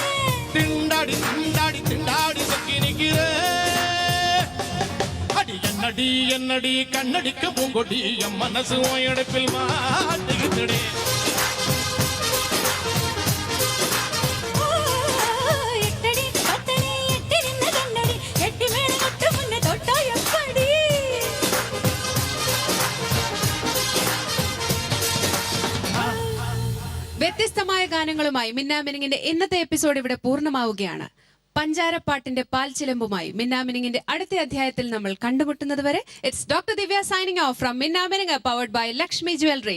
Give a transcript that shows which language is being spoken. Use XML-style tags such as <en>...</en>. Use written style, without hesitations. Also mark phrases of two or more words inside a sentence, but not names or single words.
<ta>திண்டாடி திண்டாடி திண்டாடி சொக்கி நிக்கிற அடி என்னடி என்னடி கண்ணடிக்க பூங்கொடி என் மனசு உன் இடுப்பில் மாட்டுகிச்சுடி எட்டடி பத்தடி எட்டி நின்ன கண்ணடி எட்டி மேல தொட்ட முன்ன தொட்ட எப்படி</ta> <ml>വ്യത്യസ്തമായ ഗാനങ്ങളുമായി മിന്നാമിനിങ്ങിന്റെ ഇന്നത്തെ എപ്പിസോഡ് ഇവിടെ പൂർണ്ണമാവുകയാണ്. പഞ്ചാരപ്പാട്ടിന്റെ പാൽച്ചിലമ്പുമായി മിന്നാമിനിങ്ങിന്റെ അടുത്ത അധ്യായത്തിൽ നമ്മൾ കണ്ടുമുട്ടുന്നത് വരെ</ml> <en>It's Doctor Divya signing off from Minnaminung powered by Lakshmi Jewellery.</en>